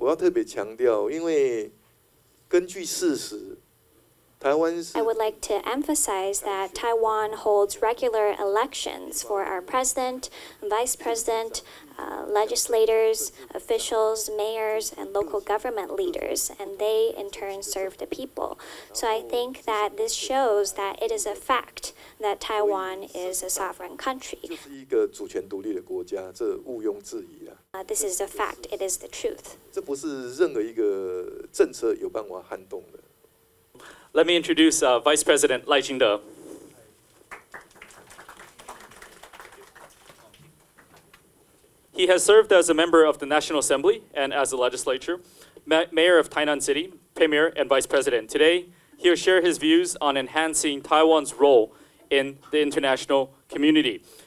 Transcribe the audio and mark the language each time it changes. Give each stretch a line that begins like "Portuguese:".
Chinese: 要特别强调，因为根据事实，台湾是
English: I would like to emphasize that Taiwan holds regular elections for our president, vice president, legislators, officials, mayors, and local government leaders, and they in turn serve the people. So I think that this shows that it is a fact that Taiwan is a sovereign country.
Chinese: 就是一个主权独立的国家，这毋庸置疑啊。
English: This is a fact. It is the truth.
Chinese: 这不是任何一个政策有办法撼动的。
English: Let me introduce Vice President Lai Ching-te. He has served as a member of the National Assembly and as a legislature, Mayor of Tainan City, Premier, and Vice President. Today, he'll share his views on enhancing Taiwan's role in the international community.